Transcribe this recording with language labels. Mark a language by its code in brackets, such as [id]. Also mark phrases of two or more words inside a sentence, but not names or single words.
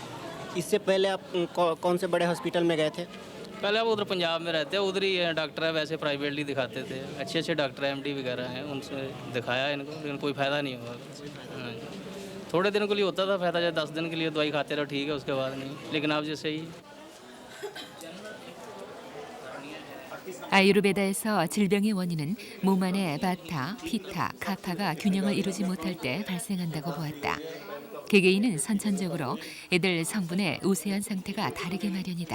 [hi] इससे पहले आप कौन से बड़े हॉस्पिटल में गए थे? पहले आप उधर पंजाब में रहते हैं, उधर ही डॉक्टर है, वैसे प्राइवेटली दिखाते थे, अच्छे अच्छे डॉक्टर हैं, MD वगैरह हैं, उनसे दिखाया इनको लेकिन कोई फ़ायदा नहीं हुआ। हाँ, थोड़े दिन के लिए होता था फ़ायदा, जब 10 दिन के लिए दवाई खाते रहो ठीक है, उसके बाद नहीं। लेकिन अब जैसे ही [ko] 아유르베다에서 질병의 원인은 몸 안의 바타, 피타, 카파가 균형을 이루지 못할 때 발생한다고 보았다. 개개인은 선천적으로 이들 성분의 우세한 상태가 다르게 마련이다.